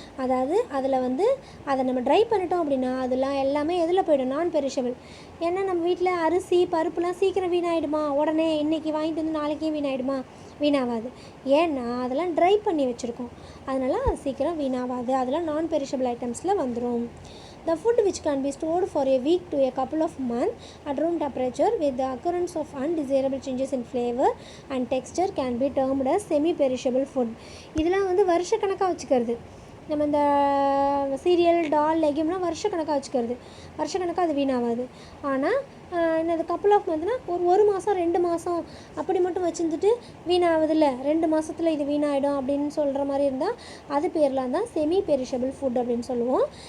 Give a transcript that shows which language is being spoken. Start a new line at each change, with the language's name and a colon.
Tamil: அதாவது அதில் வந்து அதை நம்ம ட்ரை பண்ணிட்டோம் அப்படின்னா அதெல்லாம் எல்லாமே எதில் போய்டும்? நான் பெரிஷபிள். ஏன்னா நம்ம வீட்டில் அரிசி பருப்புலாம் சீக்கிரம் வீணாயிடுமா? உடனே இன்றைக்கி வாங்கிட்டு வந்து நாளைக்கே வீணாயிடுமா? வீணாகாது. ஏன்னா அதெல்லாம் ட்ரை பண்ணி வச்சுருக்கோம், அதனால் அது சீக்கிரம் வீணாகாது. அதெல்லாம் நான் பெரிஷபிள் ஐட்டம்ஸில் வந்துடும்.
English: The food which can be stored for a week to a couple of months at room temperature with the occurrence of undesirable changes in flavor and texture can be termed as semi-perishable food.
Tamil: இதெல்லாம் வந்து வருஷக்கணக்காக வச்சுக்கிறது. நம்ம இந்த serial, டால், லெக்யூம்லாம் வருஷக்கணக்காக வச்சுக்கிறது, வருஷக்கணக்காக அது வீணாகாது. ஆனால் என்னது கப்புள் ஆஃப் மந்த்னால் ஒரு மாதம் 2 மாதம் அப்படி மட்டும் வச்சுருந்துட்டு வீணாகுதில்ல, 2 மாதத்தில் இது வீணாயிடும் அப்படின்னு சொல்கிற மாதிரி இருந்தால் அது பேர்லாம் தான் செமி பெரிஷபிள் ஃபுட் அப்படின்னு சொல்லுவோம்.